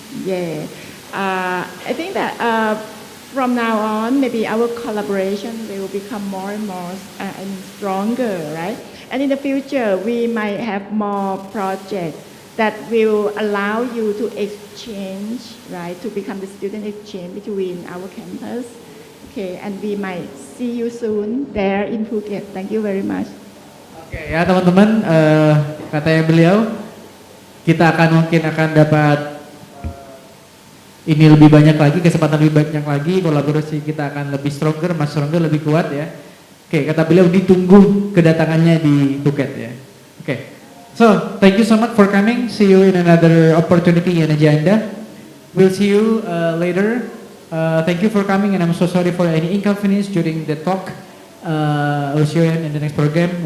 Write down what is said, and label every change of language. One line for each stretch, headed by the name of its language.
English: Yeah, I think that from now on, maybe our collaboration will become more and more and stronger, right? And in the future, we might have more projects that will allow you to exchange, right, to become the student exchange between our campus. Okay, and we might see you soon there in Phuket. Thank you very much.
Indonesian: Oke ya teman-teman, katanya beliau, kita mungkin akan dapat ini lebih banyak lagi, kesempatan lebih banyak lagi, kolaborasi kita akan lebih stronger, lebih kuat ya. Oke, kata beliau ditunggu kedatangannya di Phuket ya. Oke.
English: So, thank you so much for coming. See you in another opportunity and agenda. We'll see you later. Thank you for coming, and I'm so sorry for any inconvenience during the talk. We'll see you in the next program.